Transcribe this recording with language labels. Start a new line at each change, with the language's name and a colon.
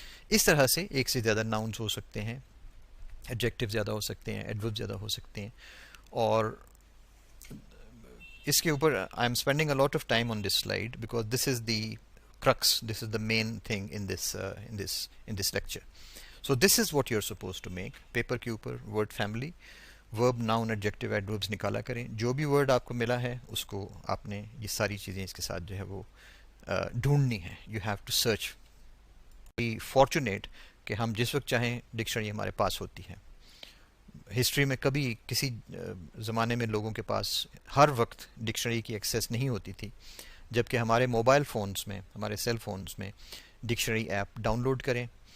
Urdu: اس طرح سے ایک سے زیادہ ناؤنز ہو سکتے ہیں، ایڈجیکٹو زیادہ ہو سکتے ہیں، ایڈورب زیادہ ہو سکتے ہیں. اور اس کے اوپر
English: I am spending a lot of time on this slide because this is the crux, this is the main thing in this lecture. So this is what you're supposed to make.
Urdu: Paper کے اوپر word family, verb, noun, adjective, adverbs نکالا کریں. جو بھی word آپ کو ملا ہے اس کو آپ نے یہ ساری چیزیں اس کے ساتھ جو ہے وہ ڈھونڈنی ہے.
English: You have to search. Be fortunate
Urdu: کہ ہم جس وقت چاہیں ڈکشنری ہمارے پاس ہوتی ہے. ہسٹری میں کبھی کسی زمانے میں لوگوں کے پاس ہر وقت ڈکشنری کی ایکسیس نہیں ہوتی تھی، جبکہ ہمارے موبائل فونز میں، ہمارے سیل فونز میں ڈکشنری ایپ ڈاؤن لوڈ کریں.